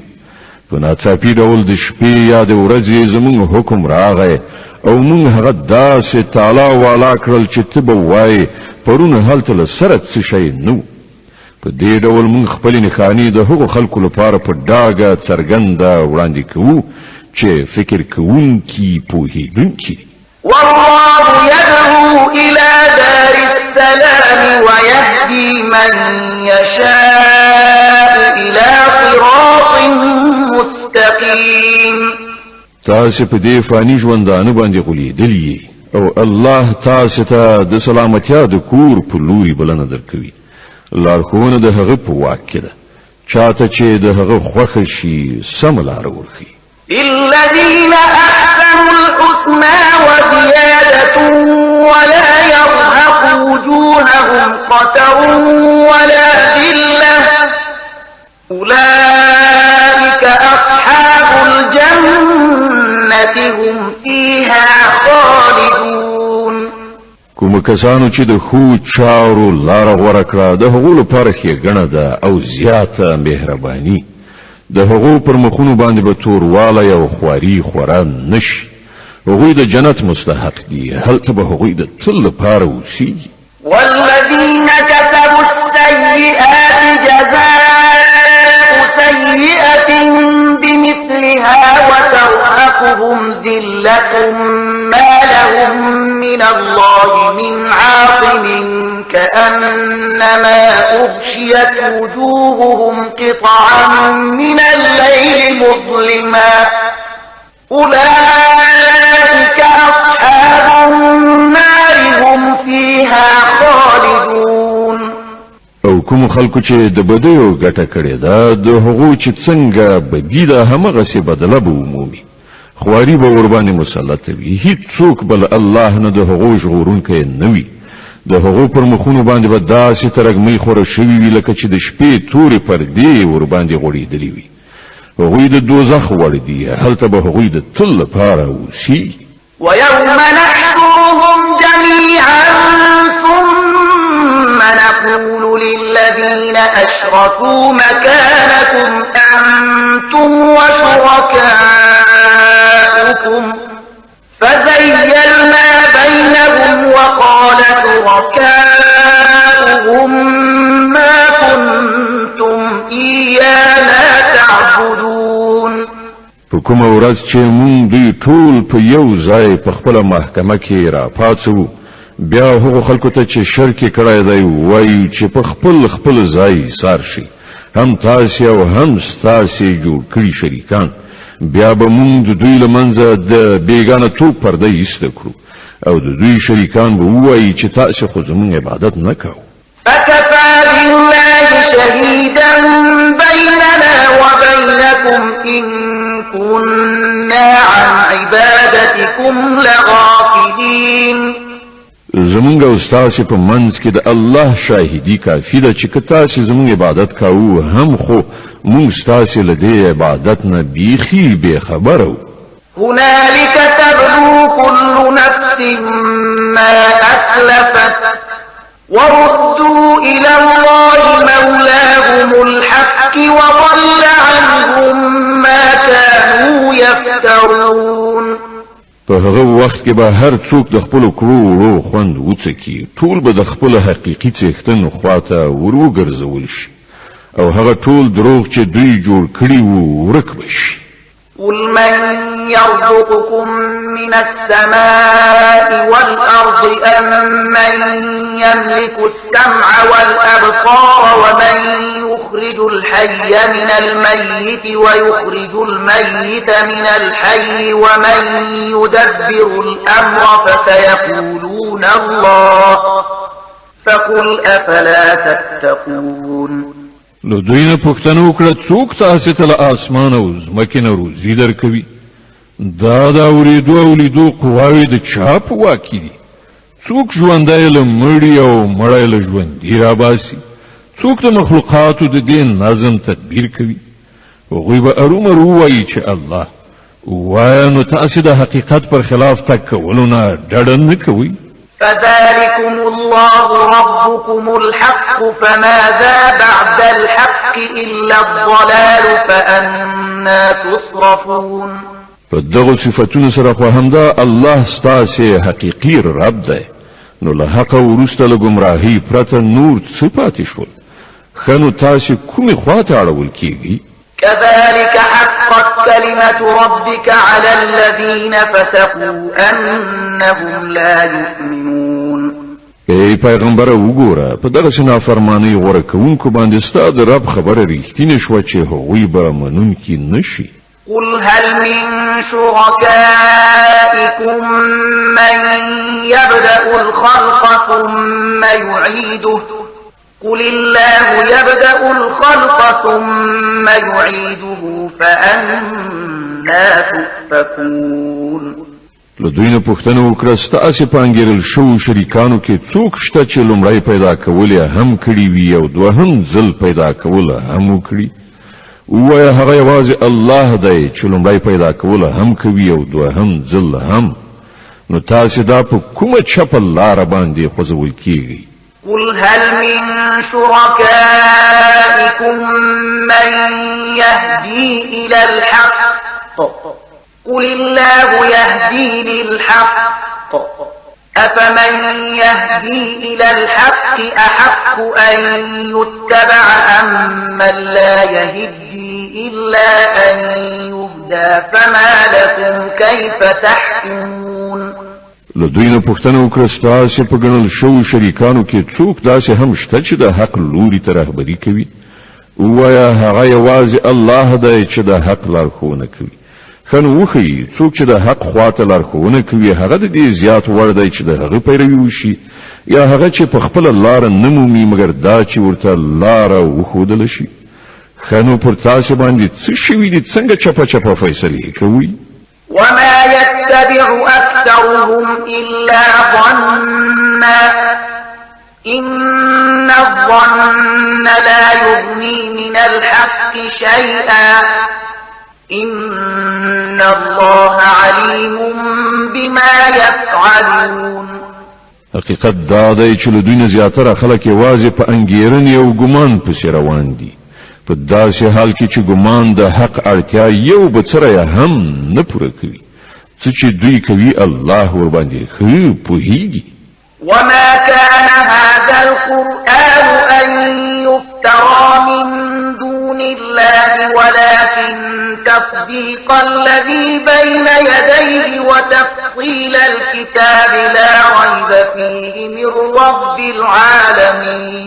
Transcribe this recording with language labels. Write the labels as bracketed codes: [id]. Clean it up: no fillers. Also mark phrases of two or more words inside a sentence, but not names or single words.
[ps] په ناڅاپي ډول د شپې یا د ورځې زموږ حکم راغی او موږ هغه داسې تالا والا کړل چې ته به وایې پرون هلته له سره څه شی نه و. په دې ډول موږ خپلې نښانې د هغو خلکو لپاره په ډاګه څرګنده وړاندې کوو چې فکر کوونکي پوهېدونکي. [ar] والله يدعو إلى دار السلام ويهدي من يشاء إلى صراط مستقيم. [ps] تاسو په دې فاني ژوندانه باندې غولېدلې او الله تاسو ته د سلامتیا د کور په لوري بلنه درکوي. لارښوونه د هغه په واک کې ده، چاته چې د هغه خوښه شي سمه لاره ورښيي. [ar] للذين أحسنوا الحسنى وزيادة ولا يرهق وجوههم قتر ولا ذلة أولئك أصحاب الجنة هم فيها خالدون. [ps] کوم کسانو چې د خو چارو لار غوړه کړه د هغو لپاره ښېګڼه ده او زیاته مهرباني. د هغو پر مخونو باندې به توروالی او خواري خورا نشي. هغوی د جنت مستحق دي، هلته به هغوی د تل لپاره اوسیږي. [ar] والذین کسبوا السیئات جزاء سیئة بمثلها وترهقهم ذلة ما لهم من الله من عاصم كأنما أغشيت وجوههم قطعا من الليل مظلما أولئك أصحاب النار هم فيها خالدون. [ps] او کوم خلکو چې د بدیو ګټه کړې ده د هغو چې څنګه بدی ده همغسې بدله به ومومي. خواري به ورباندې مسلط وي، هیڅوک بل الله نه د هغو ژغورونکی نه وي. د هغو پر مخونو باندې به داسې ترږمۍ خوره شوي وي لکه چې د شپې تورې پردې ورباندې غوړېدلې وي. هغوی د دوزخ وړ دي، هلته به هغوی د تل لپاره اوسي. [ar] ويوم نحشرهم جميعا ثم نقول للذين أشركوا مكانكم أنتم وشركاؤكم فزيلنا بينهم وقال شركاؤهم ما كنتم إيانا تعبدون. [ps] په کومه ورځ چې مونږ دوی ټول په یو ځای په خپله محکمه کې را پاڅو بیا هغو خلکو ته چې شرک یې کړی دی وایو چې په خپل ځای سار شي، هم تاسې او هم ستاسې جوړ کړي شریکان. بیا به مونږ د دوی له منځه د بېګانه توب پرده ایسته کړو. او د دوی شریکان به ووایي چې تاسو خو زموږ عبادت نه کوئ. [ar] فكفى بالله شهيدا بيننا وبينكم إن كنا عن عبادتكم لغافلين. [ps] زمونږ او ستاسو په منځ کې د الله شاهدي کافي ده چې که تاسو زموږ عبادت کوو هم خو موږ ستاسو له دې عبادت نه بیخي بې خبره وو. [ar] هنالك تبلو كل نفس ما أسلفت وردوا إلى الله مولاهم الحق وضل عنهم ما كانوا يفترون. [ps] په هغه وخت کې به هر څوک د خپل کړو خوند وڅکي، ټول به د خپل حقيقي څښتن خواته وروګرځول شي او هغه ټول دروغ چې دوی جوړ کړي وو ورک بشي. [ar] قل من يرزقكم من السماء والأرض أم من يملك السمع والأبصار ومن يخرج الحي من الميت ويخرج الميت من الحي ومن يدبر الأمر فسيقولون الله فقل أفلا تتقون. [ps] نو دوی نه پوښتنه وکړه څوک تاسو ته له اسمان او ځمکې نه روزي درکوي؟ دا د اورېدو او لیدو قواوې د چا په واک کې دي؟ څوک ژوندی له مړي او مړی له ژوندي راباسي؟ څوک د مخلوقاتو د دې نظم تدبیر کوي؟ هغوی به ارومرو ووایي چې الله. ووایه نو تاسو د حقیقت پر خلاف تګ کولو نه ډډه نه کوئ؟ [ar] فذلكم الله ربكم الحق فماذا بعد الحق إلا الضلال فأنا تصرفون. [ps] فدغه صفاتونو سره خو همدا الله ستاسو حقيقي رب دی، نو له حق ورسته له گمراهي پرته نور څه پاتې شول؟ خنو تاسو کومې خواته اړول کیږي؟ [ar] كذلك حقت كلمة ربك على الذين فسقوا أنهم لا يؤمنون. [ps] ای پیغمبر وګوره په دغه سنا فرمانی غوړه کوونکو باندې ستاسو رب خبره ریښتینه شو چې هغوی به منونکي نشي. [ar] قل هل من شركائكم من يبدأ الخلق ثم يعيده قل الله يبدأ الخلق ثم يعيده فأنا تؤفكون. [ps] له دوی نه پوښتنه وکړه ستاسو په انګیرل شو شریکانو کې څوک شته چې لومړی پیدا کول هم کړی وي او دوهم ځل پیدا کول هم وکړي؟ وایه هغه یوازې الله دی چې لومړی پیدا کول هم کوي او دوهم ځل هم. نو تاسو دا په کومه چپه لاره باندې خوځول کیږي؟ [ar] قل هل من شركائكم من يهدي إلى الحق قل الله يهدي للحق أفمن يهدي إلى الحق أحق أن يتبع أم من لا يهدي إلا أن يهدى فما لكم كيف تحكمون. [ps] له دوی نه پوښتنه وکړه ستاسو په ګڼل شوو شریکانو کې څوک داسې هم شته چې د حق لوري ته رهبري کوي؟ ووایه هغه یوازې الله دی چې د حق لارښوونه کوي. ښه نو وښیي څوک چې د حق خواته لارښوونه کوي هغه د دې زیات وړ دی چې د هغه پیروي وشي یا هغه چې په خپله لاره نه مومي مګر دا چې ورته لاره وښودله شي؟ ښه نو پر تاسو باندې څه شوي دي؟ څنګه چپه چپه فیصلې کوئ؟ [ar] وما يتبع أكثرهم إلا ظنا إن الظن لا يغني من الحق شيئا إن الله عليم بما يفعلون. [ps] حقیقت دا دی چې له دوی نه زیاتره خلک یوازې په انګیرنې او ګمان پسې روان دي، په داسې حال کې چې ګمان د حق اړتیا یو به څه هم نه پوره کوي. څه چې دوی کوي الله ورباندې ښه پوهیږي. [ar] وما كان هذا القرآن أن يفترى من دون الله ولكن تصديق الذي بين يديه وتفصيل الكتاب لا ريب فيه من رب العالمين.